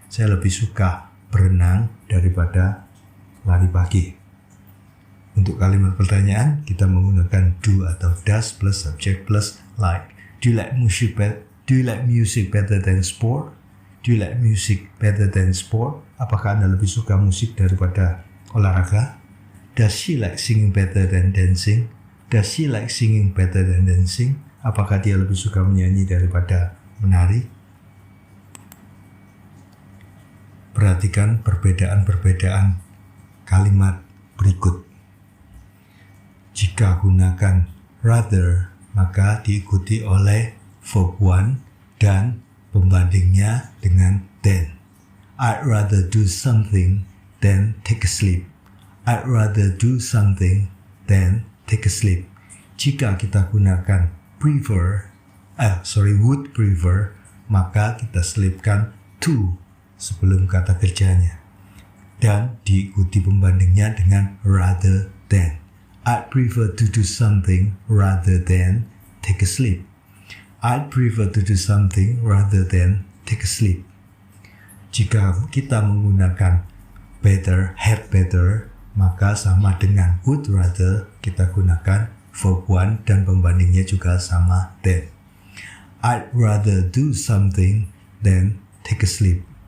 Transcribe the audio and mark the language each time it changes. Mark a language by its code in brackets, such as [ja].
[id] Saya lebih suka berenang daripada lari pagi. Untuk kalimat pertanyaan, kita menggunakan do atau does plus subject plus like. [en] Do you like music better than sport? Do you like music better than sport? [id] Apakah Anda lebih suka musik daripada olahraga? [en] Does she like singing better than dancing? Does she like singing better than dancing? [id] Apakah dia lebih suka menyanyi daripada menari? Perhatikan perbedaan-perbedaan kalimat berikut. Jika gunakan rather, maka diikuti oleh verb 1 dan pembandingnya dengan than. [en] I'd rather do something than take a sleep. I'd rather do something than take a sleep. [id] Jika kita gunakan would prefer, maka kita selipkan to sebelum kata kerjanya dan diikuti pembandingnya dengan rather than. [en] I'd prefer to do something rather than take a sleep. I'd prefer to do something rather than take a sleep. [id] Jika kita menggunakan had better, maka sama dengan would rather, kita gunakan verb 1 dan pembandingnya juga sama than. [en] I'd rather do something than take a sleep.